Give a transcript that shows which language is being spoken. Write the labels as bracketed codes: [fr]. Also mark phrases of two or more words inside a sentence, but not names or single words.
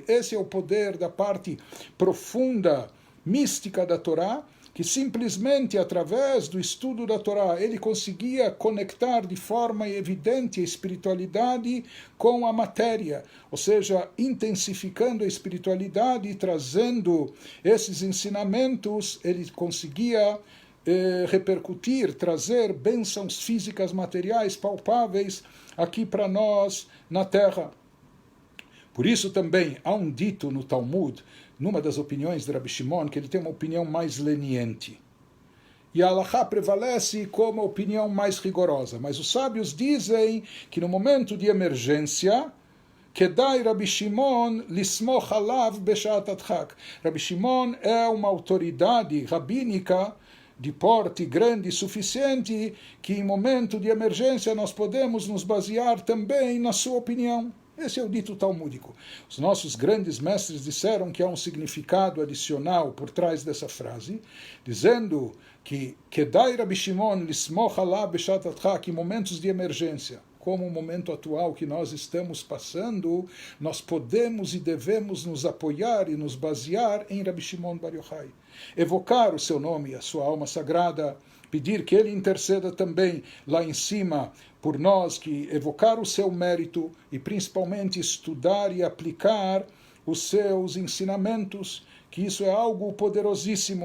[pt] Esse é o poder da parte profunda, mística da Torá, que simplesmente através do estudo da Torá ele conseguia conectar de forma evidente a espiritualidade com a matéria, ou seja, intensificando a espiritualidade e trazendo esses ensinamentos, ele conseguia repercutir, trazer bênçãos físicas, materiais, palpáveis aqui para nós na Terra. Por isso também há um dito no Talmud, numa das opiniões de Rabbi Shimon, que ele tem uma opinião mais leniente. E a Halachá prevalece como a opinião mais rigorosa. Mas os sábios dizem que no momento de emergência, [he] כדאי רבי שמעון לסמוך עליו בשעת הדחק. [pt] Rabbi Shimon é uma autoridade rabínica de porte grande e suficiente que em momento de emergência nós podemos nos basear também na sua opinião. Esse é o dito talmúdico. Os nossos grandes mestres disseram que há um significado adicional por trás dessa frase, dizendo que [he] כדאי רבי שמעון לסמוך עליו בשעת הדחק, [pt] em momentos de emergência, como o momento atual que nós estamos passando, nós podemos e devemos nos apoiar e nos basear em Rabbi Shimon Bar Yochai. Evocar o seu nome, a sua alma sagrada, pedir que ele interceda também lá em cima por nós, que evocar o seu mérito e principalmente estudar e aplicar os seus ensinamentos, que isso é algo poderosíssimo.